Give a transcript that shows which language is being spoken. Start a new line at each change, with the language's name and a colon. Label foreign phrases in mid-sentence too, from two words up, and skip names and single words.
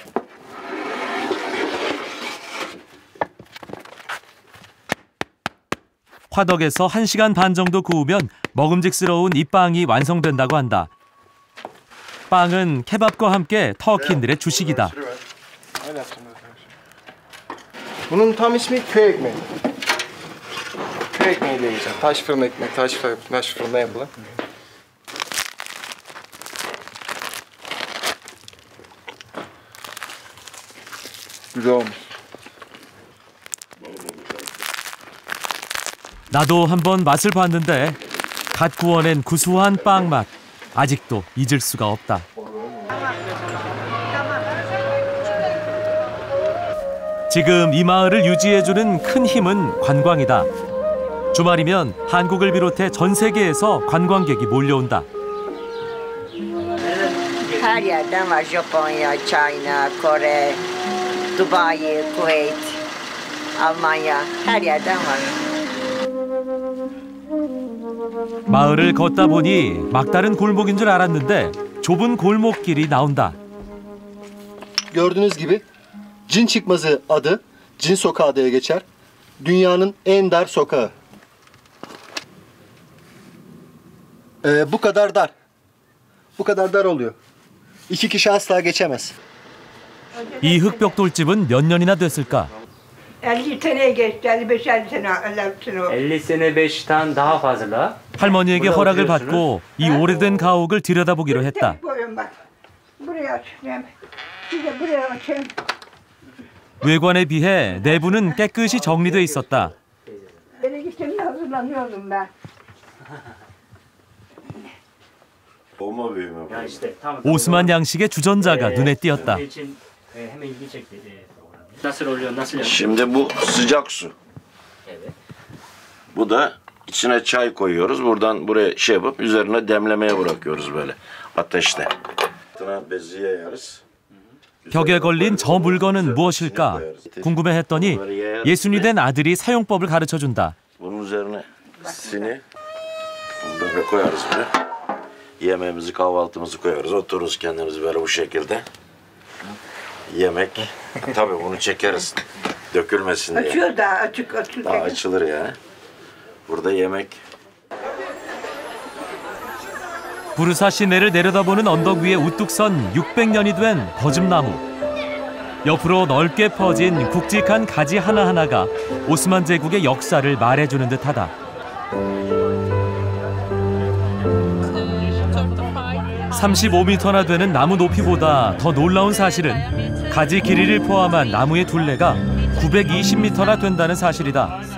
Korean: 화덕에서 1시간 반 정도 구우면 먹음직스러운 이 빵이 완성된다고 한다. 빵은 케밥과 함께 터키인들의 주식이다.
Turkish: Bunun tam ismi köy ekmeği. Köy ekmeğiyle yiyeceğim. Taş fırın ekmek, taş fırında yapılan. Güzel olmuş.
Korean: 나도 한번 맛을 봤는데 갓 구워낸 구수한 빵 맛 아직도 잊을 수가 없다. 지금 이 마을을 유지해주는 큰 힘은 관광이다. 주말이면 한국을 비롯해 전 세계에서 관광객이 몰려온다.
Turkish: Her yerden var. Japonya, China, Kore, Dubai, Kuveyt, Almanya. Her yerden var.
Korean: 마을을 걷다 보니 막다른 골목인 줄 알았는데 좁은 골목길이 나온다.
Turkish: Gördüğünüz gibi Cin Çıkmazı adı Cin Sokağı diye geçer. Dünyanın en dar sokağı. Bu kadar dar. Bu kadar dar oluyor. 2 kişi asla geçemez.
Korean: 이 흙벽돌집은 몇 년이나 됐을까?
Turkish: 50 seneye geçti, 55-50 sene. 50 sene 5'ten daha fazla.
Korean: 할머니에게 허락을 받고 이 오래된 가옥을 들여다보기로 했다.
Turkish: Koyun bak. Buraya açayım. Bir de buraya açayım.
Korean: 외관에 비해 내부는 깨끗이 정리돼 있었다.
Turkish: Böyle gittiğimde hazırlanıyordum ben.
Korean: 오스만 양식의 주전자가 눈에 띄었다.
Turkish: Şimdi bu sıcak su. Bu da içine çay koyuyoruz. Buradan buraya şey yapıp üzerine demlemeye bırakıyoruz böyle ateşte. Beziye yarız.
Korean: 벽에 걸린 저 물건은 무엇일까? 궁금해했더니 예순이 된 아들이 사용법을 가르쳐준다.
Turkish: Bunun üzerine sini böyle koyarız böyle. Yemeğimizi, kahvaltımızı koyarız. Otururuz kendimiz böyle bu şekilde. Yemek. Tabii bunu çekeriz. Dökülmesin diye. Açıyor da açık. Daha açılır yani. Burada yemek.
Korean: 부르사 시내를 내려다보는 언덕 위에 우뚝 선 600년이 된 버즘나무. 옆으로 넓게 퍼진 굵직한 가지 하나하나가 오스만 제국의 역사를 말해주는 듯하다. (35m나) 되는 나무 높이보다 더 놀라운 사실은 가지 길이를 포함한 나무의 둘레가 920m나 된다는 사실이다.